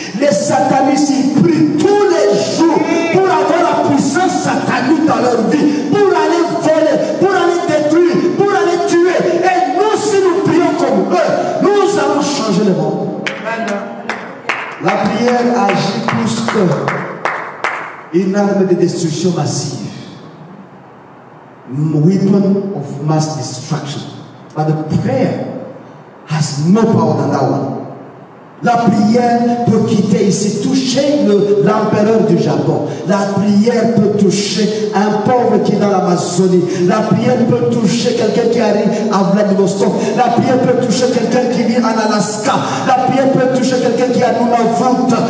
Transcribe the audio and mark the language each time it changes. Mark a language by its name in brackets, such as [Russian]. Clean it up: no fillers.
[French] Les satanistes, ils prient tous les jours pour avoir la puissance satanique dans leur vie, pour aller voler, pour aller détruire, pour aller tuer. Et nous, si nous prions comme eux, nous allons changer le monde. La prière agit plus qu'une arme de destruction massive. [English] Weapon of mass destruction. But the prayer has no power than that one. [French] La prière peut quitter ici, toucher l'empereur du Japon. La prière peut toucher un pauvre qui est dans l'Amazonie. La prière peut toucher quelqu'un qui arrive à Vladivostok. La prière peut toucher quelqu'un qui vit en Alaska. La prière peut toucher quelqu'un qui est à Nunavut.